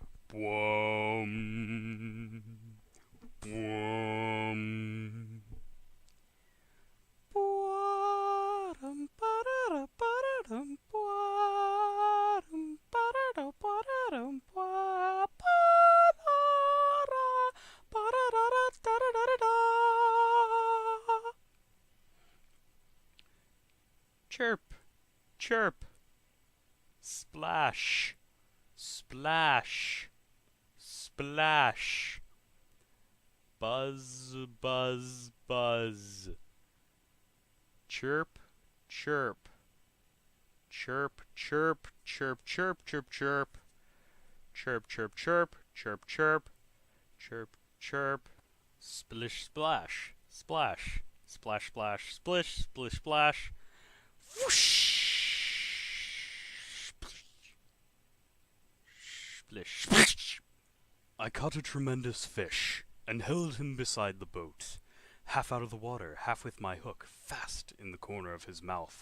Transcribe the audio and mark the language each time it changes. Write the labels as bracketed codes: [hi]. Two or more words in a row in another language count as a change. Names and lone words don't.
[en] Boom. Boom. Ba-dum, ba-da-da, ba-da-dum, ba-dum, ba-da-da, ba-da-dum, ba- ba-da-da, ba-da-da-da, da-da-da-da-da. Chirp, chirp, splash, splash, splash, buzz, buzz, buzz, chirp, chirp, chirp, chirp, chirp, chirp, chirp, chirp, chirp, chirp, chirp, chirp, chirp, chirp, chirp, splish, splash, splash, splash, splash, splish, splish, splash, whoosh, splish, splish. I caught a tremendous fish and held him beside the boat, half out of the water, half with my hook fast in the corner of his mouth.